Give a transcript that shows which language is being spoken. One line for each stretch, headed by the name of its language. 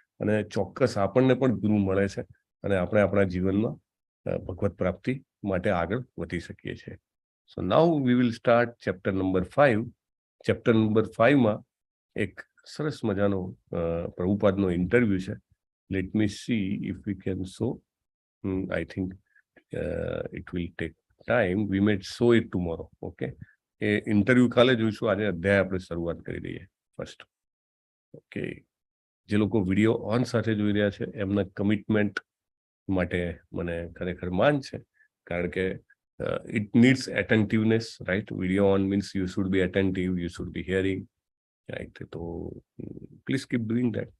Gujarati: અને ચોક્કસ આપણને પણ ગુરુ મળે છે અને આપણે આપણા જીવનમાં ભગવત પ્રાપ્તિ માટે આગળ વધી શકીએ છીએ.
English: So now we will start chapter number 5. Chapter number 5
Gujarati: માં એક સરસ મજાનો પ્રભુપાદનો ઇન્ટરવ્યુ છે.
English: Let me see if we can show. I think it will take time. We may show it tomorrow. Okay.
Gujarati: A interview કાલે જોઈશું. આજે અધ્યાય આપણે શરૂઆત કરી દઈએ ફર્સ્ટ. ઓકે. જે લોકો વિડીયો ઓન સાથે જોઈ રહ્યા છે એમના કમિટમેન્ટ માટે મને ખરેખર માન છે, કારણ કે
English: it needs attentiveness, right? Video on means you should be attentive, you should be hearing, right? So please keep doing that.